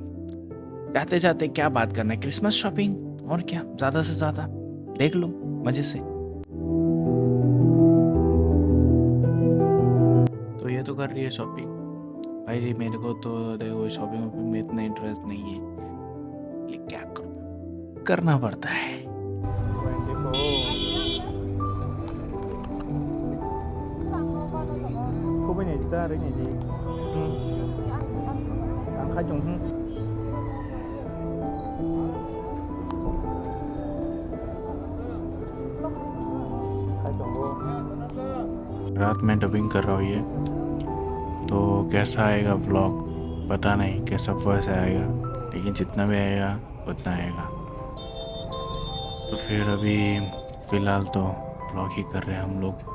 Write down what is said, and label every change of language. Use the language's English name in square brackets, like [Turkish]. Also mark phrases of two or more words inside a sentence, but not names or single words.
[Hindi] जाते जाते क्या बात करना है, क्रिसमस शॉपिंग और क्या, ज़्यादा से ज़्यादा देख लो मज़े से। तो ये तो कर रही है शॉपिंग भाई। मेरे को तो देखो शॉपिंग में इतना इंटरेस्ट नहीं है, लेकिन क्या करूँ, करना पड़ता है। [Vietnamese] Khu bên này ta đấy này gì? Ừ. Ăn khai trùng hưng. Khai trùng vô. [Hindi] रात में डबिंग कर रहा हूँ ये, तो कैसा आएगा व्लॉग पता नहीं, कैसा वॉइस आएगा, लेकिन जितना भी आएगा उतना आएगा। तो फिर अभी फ़िलहाल तो व्लॉग ही कर रहे हैं हम लोग।